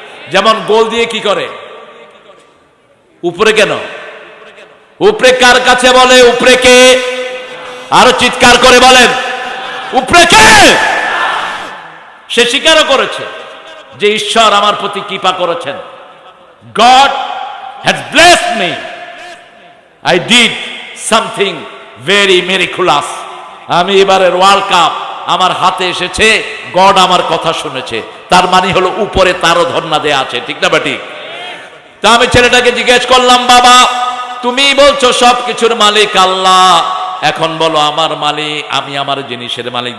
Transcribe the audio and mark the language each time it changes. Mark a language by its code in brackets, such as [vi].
[bn] যেমন গোল দিয়ে কি করে? উপরে কেন? উপরে কার কাছে বলে? উপরে কে? আরো চিৎকার করে বলেন, উপরে কে? সে স্বীকারও করেছে যে ঈশ্বর আমার প্রতি কৃপা করেছেন। [en] God has blessed me. I did something very miraculous. [bn] আমি এবারের ওয়ার্ল্ড কাপ আমার হাতে এসেছে, গড আমার কথা শুনেছে। তার মানে হলো উপরে তারও ধন্যা দেয়া আছে, ঠিক না বেটি? তা আমি ছেলেটাকে জিজ্ঞেস করলাম, বাবা তুমি বলছো সব কিছুর মালিক আল্লাহ, এখন বলো আমার মালিক, আমি আমার জিনিসের মালিক।